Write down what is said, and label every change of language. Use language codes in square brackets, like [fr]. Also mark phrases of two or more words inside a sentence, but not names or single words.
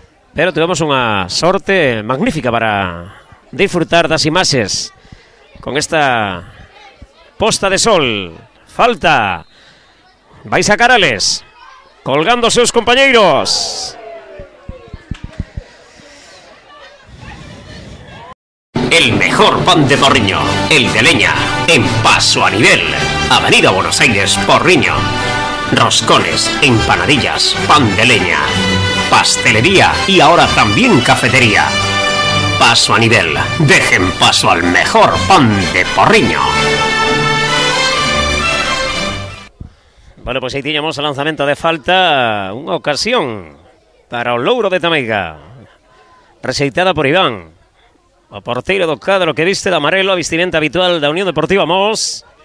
[gl] pero tivemos unha sorte magnífica para disfrutar das imaxes con esta posta de sol. Falta, vai sacar Ales, colgando os seus compañeiros. [es] El mejor pan de Porriño, el de leña, en Paso a Nivel, Avenida Buenos Aires, Porriño. Roscones, empanadillas, pan de leña, pastelería y ahora también cafetería. Paso a Nivel, dejen paso al mejor pan de Porriño. [gl] Bueno, pois aí tiñamos o lanzamento de falta, unha ocasión para o Louro de Tameiga, rexeitada por Iván, o porteiro do cadro que viste de amarelo, a vestimenta habitual da Unión Deportiva Mos.